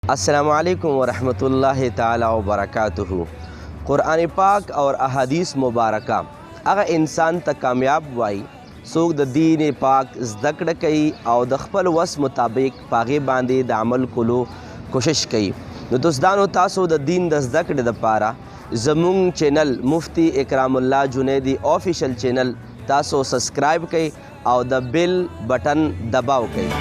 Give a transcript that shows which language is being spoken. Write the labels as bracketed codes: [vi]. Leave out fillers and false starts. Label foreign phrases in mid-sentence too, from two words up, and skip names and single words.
[ar] السلام علیکم ورحمۃ اللہ تعالی وبرکاتہ. [ur] قرآن پاک اور احادیث مبارکہ [ps] هغه انسان ته کامیاب وای څوک د دین پاک زده کړه کوي او د خپل وس مطابق پاغې باندې د عمل کولو کوشش کوي. نو دوستانو تاسو د دین د زده کړې دپاره زمونږ چینل مفتی اکرام الله جنیدی آفیشل چینل تاسو سبسکرائب کړئ او د بیل بٹن دباو کړئ.